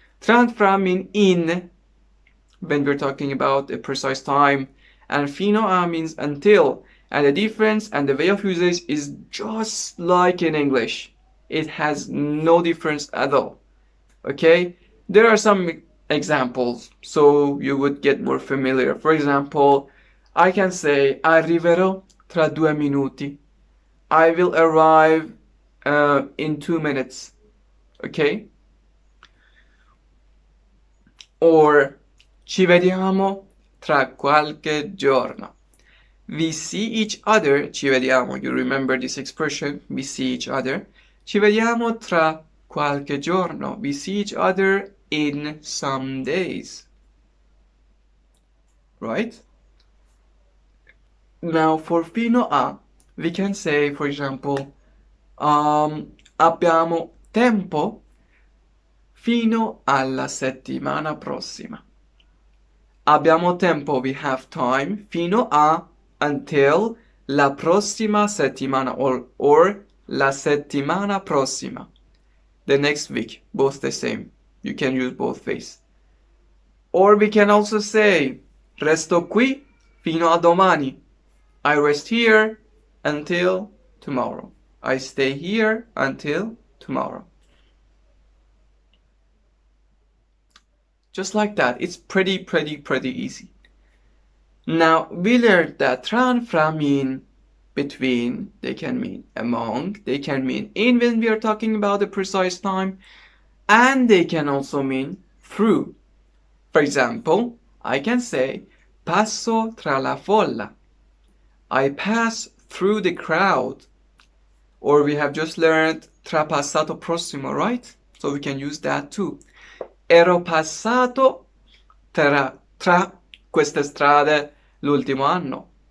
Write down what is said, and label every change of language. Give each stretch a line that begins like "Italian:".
English: Tra and fra mean in when we're talking about a precise time, and fino a means until. And the difference and the way of usage is just like in English. It has no difference at all. Okay, there are some examples so you would get more familiar. For example, I can say
Italian: arriverò tra 2 minuti.
English: I will arrive in 2 minutes.
Italian: Okay, or ci vediamo tra qualche giorno.
English: We see each other.
Italian: Ci vediamo,
English: you remember this expression, we see each other.
Italian: Ci vediamo tra qualche giorno.
English: We see each other in some days. Right? Now for fino a, we can say, for example,
Italian: abbiamo tempo fino alla settimana prossima. Abbiamo tempo,
English: we have time,
Italian: fino a, until la prossima settimana, or la settimana prossima.
English: The next week, both the same. You can use both ways. Or we can also say
Italian: resto qui fino a domani.
English: I rest here until tomorrow. I stay here until tomorrow. Just like that. It's pretty easy. Now, we learned that tra and fra mean between, they can mean among, they can mean in when we are talking about a precise time, and they can also mean through. For example, I can say
Italian: passo tra la folla.
English: I pass through the crowd. Or we have just learned tra passato prossimo, right? So we can use that too.
Italian: Ero passato tra queste strade l'ultimo anno.